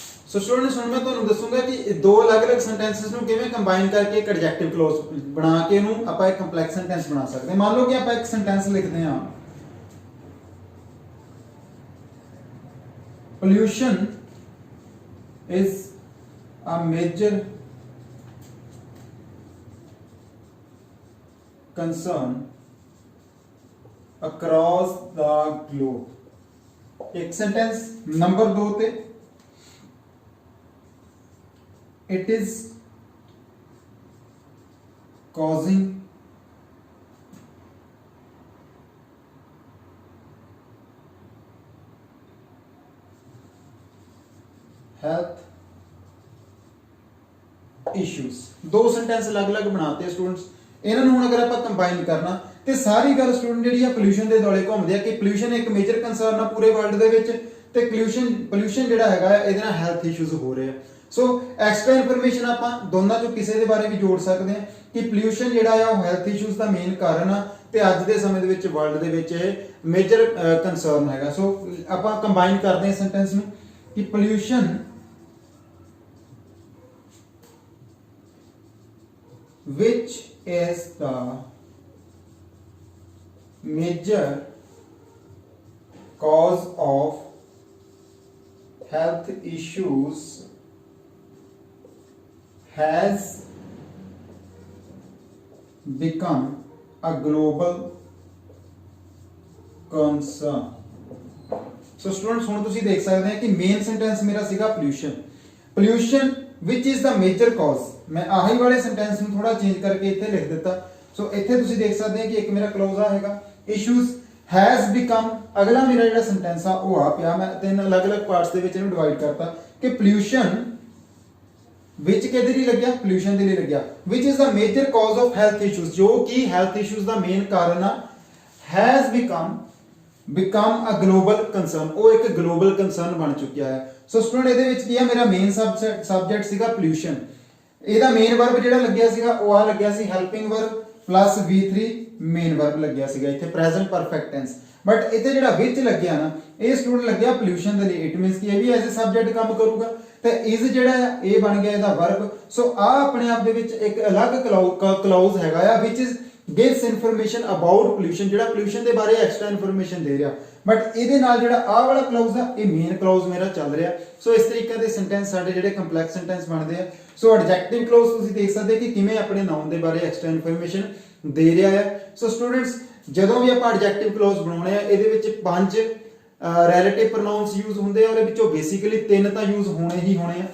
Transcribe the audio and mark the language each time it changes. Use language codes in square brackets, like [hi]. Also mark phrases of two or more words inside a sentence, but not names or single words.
[en] so students [pa] ਹੁਣ ਮੈਂ ਤੁਹਾਨੂੰ ਦੱਸੂਗਾ ਕਿ ਦੋ ਅਲੱਗ-ਅਲੱਗ ਸੈਂਟੈਂਸਸ ਨੂੰ ਕਿਵੇਂ ਕੰਬਾਈਨ ਕਰਕੇ ਇੱਕ [en] adjective clause [pa] ਬਣਾ ਕੇ ਇਹਨੂੰ ਆਪਾਂ ਇੱਕ [en] complex sentence [pa] ਬਣਾ ਸਕਦੇ ਹਾਂ। ਮੰਨ ਲਓ ਕਿ ਆਪਾਂ ਇੱਕ ਸੈਂਟੈਂਸ ਲਿਖਦੇ ਹਾਂ, [en] pollution is a major concern across the globe। [hi] एक सेंटेंस। [en] नंबर 2 ते it is causing health issues। [hi] दो सेंटेंस अलग-अलग बनाते स्टूडेंट्स। [pa] ਇਹਨਾਂ ਨੂੰ ਹੁਣ ਅਗਰ ਆਪਾਂ ਕੰਬਾਈਨ ਕਰਨਾ ਤੇ ਸਾਰੀ ਗੱਲ ਸਟੂਡੈਂਟ ਜਿਹੜੀ ਆ ਪੋਲੂਸ਼ਨ ਦੇ ਦੁਆਲੇ ਘੁੰਮਦੀ ਆ ਕਿ ਪੋਲੂਸ਼ਨ ਇੱਕ [en] major concern [pa] ਆ ਪੂਰੇ ਵਰਲਡ ਦੇ ਵਿੱਚ ਤੇ ਪੋਲੂਸ਼ਨ ਜਿਹੜਾ ਹੈਗਾ ਇਹਦੇ ਨਾਲ [en] health issues [pa] ਹੋ ਰਹੇ ਆ। [en] so extra information [pa] ਆਪਾਂ ਦੋਨਾਂ ਚੋਂ ਕਿਸੇ ਦੇ ਬਾਰੇ ਵੀ ਜੋੜ ਸਕਦੇ ਆ ਕਿ ਪੋਲੂਸ਼ਨ ਜਿਹੜਾ ਆ ਉਹ [en] health issues [pa] ਦਾ ਮੇਨ ਕਾਰਨ ਆ ਤੇ ਅੱਜ ਦੇ ਸਮੇਂ ਦੇ ਵਿੱਚ ਵਰਲਡ ਦੇ ਵਿੱਚ ਇਹ [en] major concern [pa] ਹੈਗਾ। ਸੋ ਆਪਾਂ ਕੰਬਾਈਨ ਕਰਦੇ ਹਾਂ ਸੈਂਟੈਂਸ ਨੂੰ ਕਿ ਪੋਲੂਸ਼ਨ [en] which is the major cause of health issues has become a global concern। so students [pa] ਹੁਣ ਤੁਸੀਂ ਦੇਖ ਸਕਦੇ ਆ ਕਿ [en] main sentence [pa] ਮੇਰਾ ਸੀਗਾ [en] pollution which is the major cause। [pa] ਮੈਂ ਆਹੀ ਵਾਲੇ ਸੈਂਟੈਂਸ ਨੂੰ ਥੋੜਾ ਚੇਂਜ ਕਰਕੇ ਇੱਥੇ ਲਿਖ ਦਿੱਤਾ। ਸੋ ਇੱਥੇ ਤੁਸੀਂ ਦੇਖ ਸਕਦੇ ਆ ਕਿ ਇੱਕ ਮੇਰਾ ਕਲੌਜ਼ ਆ ਹੈਗਾ [en] issues has become। [pa] ਅਗਲਾ ਮੇਰਾ ਜਿਹੜਾ ਸੈਂਟੈਂਸ ਆ ਉਹ ਆ ਪਿਆ। ਮੈਂ ਤਿੰਨ ਅਲੱਗ-ਅਲੱਗ ਪਾਰਟਸ ਦੇ ਵਿੱਚ ਇਹਨੂੰ ਡਿਵਾਈਡ ਕਰਤਾ ਕਿ [en] pollution which [pa] ਕਿਹਦੇ ਲਈ ਲੱਗਿਆ, pollution ਦੇ ਲਈ ਲੱਗਿਆ, [en] which is the major cause of health issues [pa] ਜੋ ਕਿ [en] health issues [pa] ਦਾ ਮੇਨ ਕਾਰਨ ਆ, [en] has become a global concern [pa] ਉਹ ਇੱਕ [en] global concern [pa] ਬਣ ਚੁੱਕਿਆ ਹੈ। ਸੋ ਸਟੂਡੈਂਟ ਇਹਦੇ ਵਿੱਚ ਕੀ ਆ ਮੇਰਾ [en] main subject [pa] ਸੀਗਾ pollution। ਇਹਦਾ [en] main verb [pa] ਜਿਹੜਾ ਲੱਗਿਆ ਸੀਗਾ ਉਹ ਆ ਲੱਗਿਆ ਸੀ [en] helping verb plus V3 main verb [pa] ਲੱਗਿਆ ਸੀਗਾ ਇੱਥੇ [en] present perfect tense. [pa] ਬਟ ਇੱਥੇ ਜਿਹੜਾ ਵਿੱਚ ਲੱਗਿਆ ਨਾ ਇਹ ਸਟੂਡੈਂਟ ਲੱਗਿਆ pollution ਦੇ ਲਈ। [en] it means [pa] ਕਿ ਇਹ ਵੀ [en] as a subject [pa] ਕੰਮ ਕਰੂਗਾ ਤੇ ਇਜ਼ ਜਿਹੜਾ ਆ ਇਹ ਬਣ ਗਿਆ ਇਹਦਾ ਵਰਬ। ਸੋ ਆ ਆਪਣੇ ਆਪ ਦੇ ਵਿੱਚ ਇੱਕ ਅਲੱਗ ਕਲੌਜ਼ ਹੈਗਾ ਆ [en] which is gives information about pollution [pa] ਜਿਹੜਾ pollution ਦੇ ਬਾਰੇ [en] extra information [pa] ਦੇ ਰਿਹਾ। ਬਟ ਇਹਦੇ ਨਾਲ ਜਿਹੜਾ ਆਹ ਵਾਲਾ ਕਲੌਜ਼ ਆ ਇਹ [en] main clause [pa] ਮੇਰਾ ਚੱਲ ਰਿਹਾ। ਸੋ ਇਸ ਤਰੀਕੇ ਦੇ ਸੈਂਟੈਂਸ ਸਾਡੇ ਜਿਹੜੇ [en] complex sentence [pa] ਬਣਦੇ ਆ। [en] so adjective clause [pa] ਤੁਸੀਂ ਦੇਖ ਸਕਦੇ ਕਿ ਕਿਵੇਂ ਆਪਣੇ ਨਾਉਨ ਦੇ ਬਾਰੇ [en] extra information [pa] ਦੇ ਰਿਹਾ ਹੈ। [en] so students [pa] ਜਦੋਂ ਵੀ ਆਪਾਂ [en] adjective clause [pa] ਬਣਾਉਣੇ ਆ ਇਹਦੇ ਵਿੱਚ 5 [en] relative pronouns use [pa] ਹੁੰਦੇ ਆ ਉਹਦੇ ਵਿੱਚੋਂ ਬੇਸਿਕਲੀ 3 ਤਾਂ ਯੂਜ਼ ਹੋਣੇ ਹੀ ਹੋਣੇ ਆ।